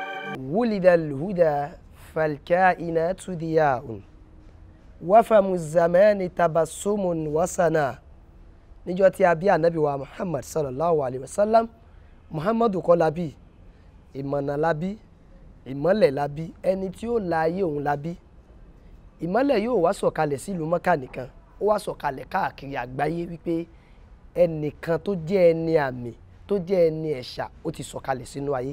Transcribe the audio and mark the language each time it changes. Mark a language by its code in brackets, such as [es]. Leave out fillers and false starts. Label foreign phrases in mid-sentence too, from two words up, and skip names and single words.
[ar] ولد الهدى فالكائنات ضياء وفم الزمان تبسم وسنا. [yo] níjọ́ tí a bí ànábì wa Muhammad [ar] صلى الله عليه وسلم, [yo] Muhammadu kọ́ la bí, ìmọ̀nà la bí, ìmọ́lẹ̀ la bí, ẹni tí ó la ayé òun la bí. Ìmọ́lẹ̀ yóò wá sọ̀kalẹ̀ sílùú Mọ́kà nìkan, ó wá sọ̀kalẹ̀ káàkiri àgbáyé wípé ẹnìkan tó jẹ́ ẹni àmì, tó jẹ́ ẹni ẹ̀ṣà, ó ti sọ̀kalẹ̀ sínú ayé.